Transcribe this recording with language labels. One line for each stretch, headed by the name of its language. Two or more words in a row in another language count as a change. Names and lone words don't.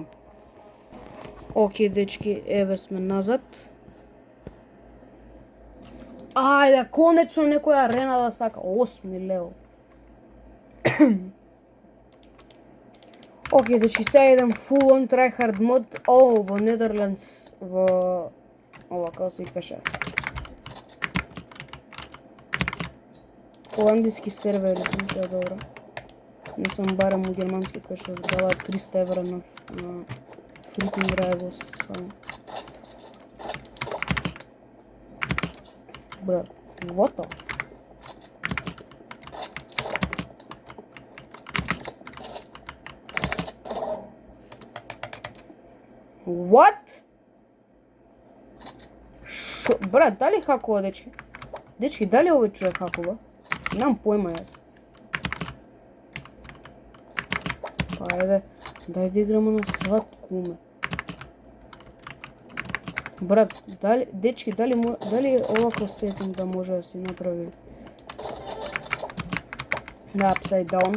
Macedonian: Океј, дечки, еве сме назад. Ајде, конечно некоја арена да сака. 8 лево. Океј, дечки, сега идем
English: full on tryhard
Macedonian: мод. Во Недерландс, во... Ова, како се викаше. Холандиски сервери, тоа е добро. Не сам барам у германски кај што дава 300 евра на freaking Rivals само. Брат,
English: what the? What?
Macedonian: Шо? Брат, дали хакува, дечки? Дечки, дали овој човек хакува? Немам појма јас. Па ајде, дај да играмо на сватку ме. Брат, дали, дечки, дали овако сетинг да може да си направи на
English: upside down?